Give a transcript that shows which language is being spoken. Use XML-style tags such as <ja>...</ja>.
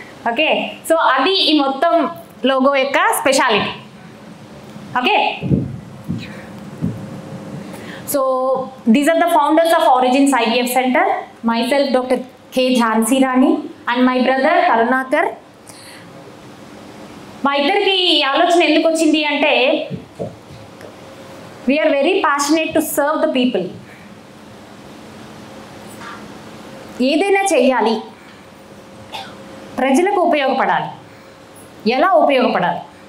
<te>Okay, so అది ఈ మొత్తం లోగో యొక్క speciality.</te> <en>Okay, so these are the founders of Origins IVF centre. myself Dr. K. Jhansi Rani and my brother Karunakar.</en> <te>మా ఇద్దరికి ఈ ఆలోచన ఎందుకు వచ్చింది అంటే,</te> <en>We are very passionate to serve the people.</en> <te>ఏదైనా చెయ్యాలి, ప్రజలకు ఉపయోగపడాలి. ఎలా ఉపయోగపడాలి?</te>